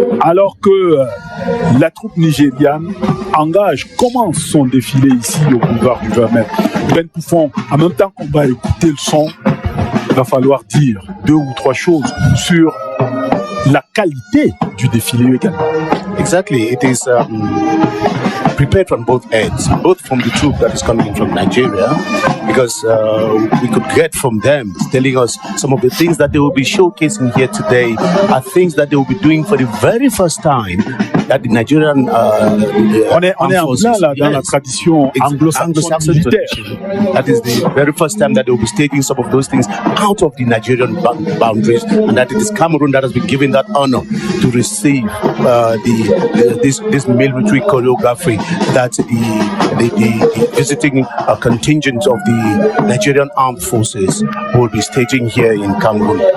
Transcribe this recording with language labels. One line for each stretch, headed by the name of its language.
French: Alors que la troupe nigériane commence son défilé ici au boulevard du 20 mai. Ben Poufon, en même temps qu'on va écouter le son, il va falloir dire 2 ou 3 choses sur la qualité du défilé également.
English: Exactly, it is prepared from both ends, both from the troop that is coming in from Nigeria, because we could get from them telling us some of the things that they will be showcasing here today are things that they will be doing for the very first time that the Nigerian
French: on est en plein là dans la tradition anglo-saxonne militaire.
English: That is the very first time that they will be staging some of those things out of the Nigerian boundaries, and that it is Cameroon that has been given that honor to receive the this military choreography that the visiting contingent of the Nigerian Armed Forces will be staging here in Cameroon.